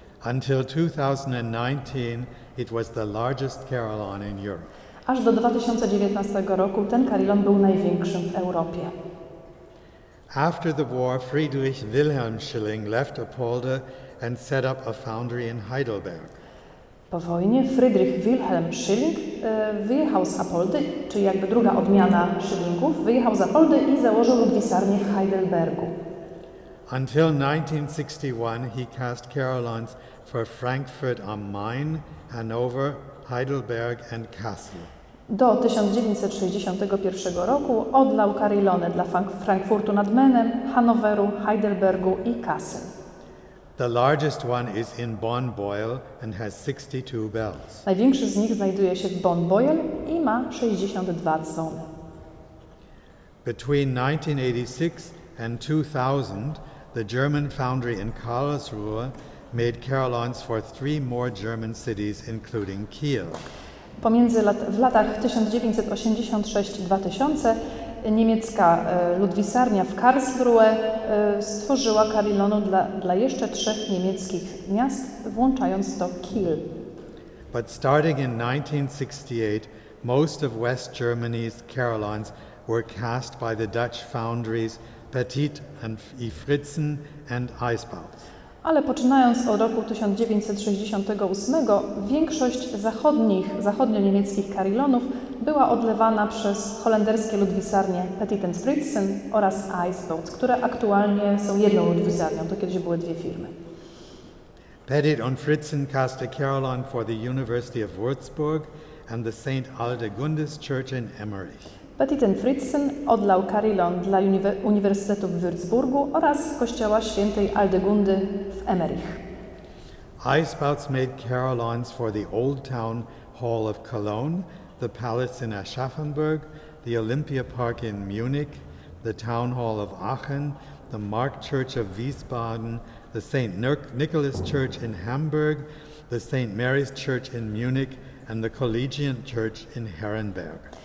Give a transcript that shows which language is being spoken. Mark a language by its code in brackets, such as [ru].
[en] Until 2019, it was the largest carillon in Europe. [pl] Aż do 2019 roku ten carillon był największym w Europie. [en] After the war, Friedrich Wilhelm Schilling left Apolda and set up a foundry in Heidelberg. [pl] Po wojnie Friedrich Wilhelm Schilling wyjechał z Apoldy, czyli jakby druga odmiana Schillingów, wyjechał z Apoldy i założył ludwisarnię w Heidelbergu. [en] Until 1961, he cast carillons for Frankfurt am Main, Hanover, Heidelberg and Kassel. [pl] Do 1961 roku odlał carillony dla Frankfurtu nad Menem, Hanoweru, Heidelbergu i Kassel. [en] The largest one is in Bonn-Boyle and has 62 bells. [pl] Największy z nich znajduje się w Bonn-Boyle i ma 62 dzwony. [en] Between 1986 and 2000, the German foundry in Karlsruhe made carillons for 3 more German cities, including Kiel. [pl] W latach 1986-2000 niemiecka ludwisarnia w Karlsruhe stworzyła carillonu dla jeszcze 3 niemieckich miast, włączając to Kiel. [en] But starting in 1968, most of West Germany's carillons were cast by the Dutch foundries Petit i Fritzen and Eisbaut. [pl] Ale poczynając od roku 1968 większość zachodnio-niemieckich carillonów była odlewana przez holenderskie ludwisarnie Petit and Fritzen oraz Eisbaut, które aktualnie są jedną ludwisarnią, to kiedyś były 2 firmy. [en] Petit and Fritzen cast a carillon for the University of Würzburg and the St. Aldegundes Church in Emmerich. [pl] Petit and Fritzen odlał carillon dla Uniwersytetu w Würzburgu oraz kościoła świętej Aldegundy w Emmerich. [en] Eisbauts made carillons for the Old Town Hall of Cologne, the Palace in Aschaffenburg, the Olympia Park in Munich, the Town Hall of Aachen, the Mark Church of Wiesbaden, the St. Nicholas Church in Hamburg, the St. Mary's Church in Munich, and the Collegiate Church in Herrenberg.